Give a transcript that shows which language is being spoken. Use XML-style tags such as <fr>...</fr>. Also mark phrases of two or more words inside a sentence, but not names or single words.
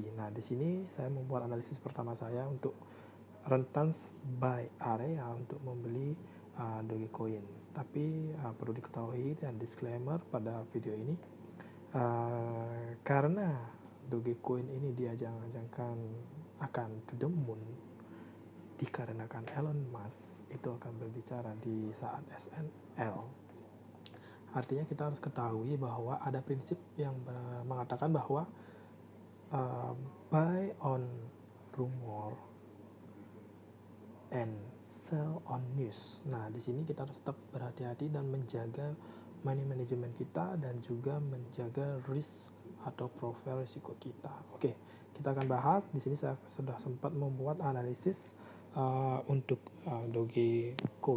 <id>Nah, di sini saya membuat analisis pertama saya untuk rentan</id> <en>buy area</en> <id>untuk membeli Dogecoin. Tapi perlu diketahui dan disclaimer pada video ini, karena Dogecoin ini diajang-ajangkan akan</id> <en>to the moon,</en> <id>dikarenakan Elon Musk itu akan berbicara di saat SNL. Artinya kita harus ketahui bahwa ada prinsip yang mengatakan bahwa</id> <en>buy on rumor and sell on news.</en> <id>Nah, di sini kita harus tetap berhati-hati dan menjaga</id> <en>money management</en> <id>kita dan juga menjaga risk atau profil risiko kita. Oke, kita akan bahas. Di sini saya sudah sempat membuat analisis untuk Dogecoin.</id>